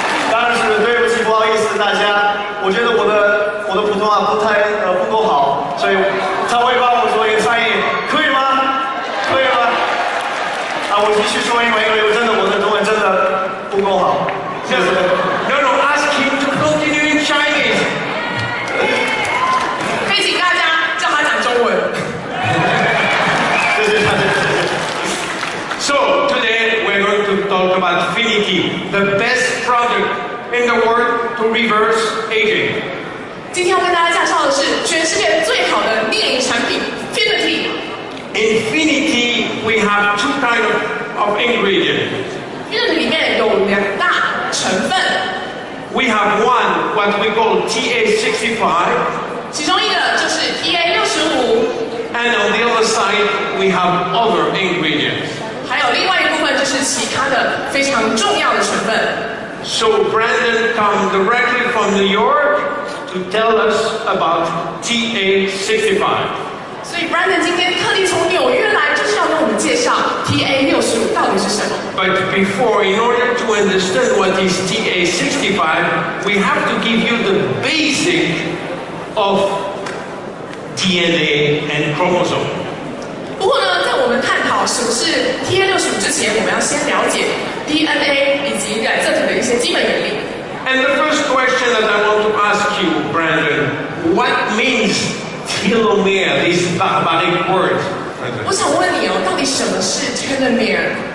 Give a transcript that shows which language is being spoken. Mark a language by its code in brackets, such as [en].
[zh] 但是对不起，不好意思大家，我觉得我的普通话不够好，所以他会帮我做一个翻译，可以吗？可以吗？我继续说，因为我的中文真的不够好。 [en] No, ask him to continue in Chinese. [zh] 可以请大家叫他讲中文。 [en] So today we're going to talk about Finity, the best product in the world to reverse aging. [zh] 今天要跟大家介绍的是全世界最好的猎鹰产品 Finity。 [en] In Finity, we have two kinds of ingredients. [zh] Finity 里面有2大成分。 [en] We have one, what we call TA65. [zh] 其中一个就是 TA65。 [en] And on the other side, we have other ingredients. [zh] 还有另外一部分就是其他的非常重要的成分。 [en] So Brandon come directly from New York to tell us about TA65. [zh] 所以 Brandon 今天特地从纽约来，就是要跟我们介绍 TA65 到底是什么。 [en] But before, in order to understand what is TA65, we have to give you the basic of DNA and chromosome. [zh] 不过呢，在我们探讨什么是 TA65 之前，我们要先了解 DNA 以及染色体的一些基本原理。 [en] And the first question that I want to ask you, Brandon, what means telomere, this barbaric word? [zh] 我想问你哦，到底什么是 telomere？